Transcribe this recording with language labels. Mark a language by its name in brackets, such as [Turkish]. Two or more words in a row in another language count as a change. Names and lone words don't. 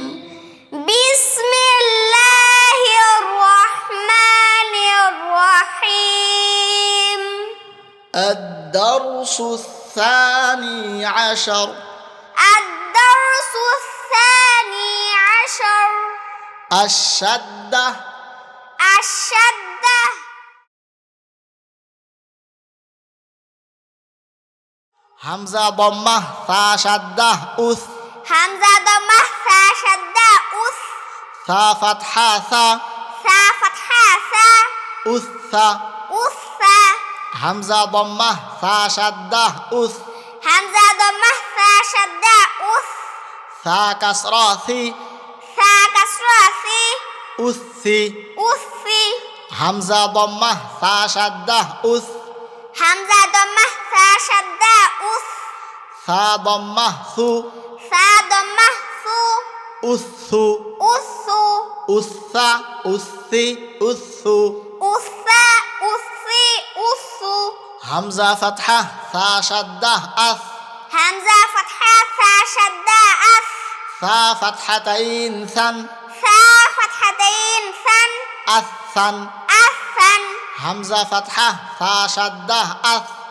[Arabic] بسم الله الرحمن الرحيم. الدرس الثاني عشر. الدرس الثاني عشر. الشدة. الشدة. همزة ضمة ثاء شدة أُثْ, همزة ضمة ثاء شدة أُثْ, ثاء فتحة ثَ, ثاء فتحة ثَ, উসসা। উসসা। همزة ضمة ثاء شدة أُثْ, همزة ضمة ثاء شدة أُثْ, ثاء كسرة ثِ, ثاء كسرة ثِ, উসসি। উসসি। همزة ضمة ثاء شدة أُثْ, همزة ضمة ثاء شدة أُثْ, ثاء ضمة ثُ, ثاء ضمة ثُ, উসসু। উসসু। أُثَّ أُثِّ أُثُّ. أُثَّ أُثِّ أُثُّ. همزة فتحة ثاء شدة أَثْ, همزة فتحة ثاء شدة أَثْ, ثاء فتحتين ثًا, ثاء فتحتين ثًا, আসসান। আসসান। همزة فتحة ثاء شدة أَثْ,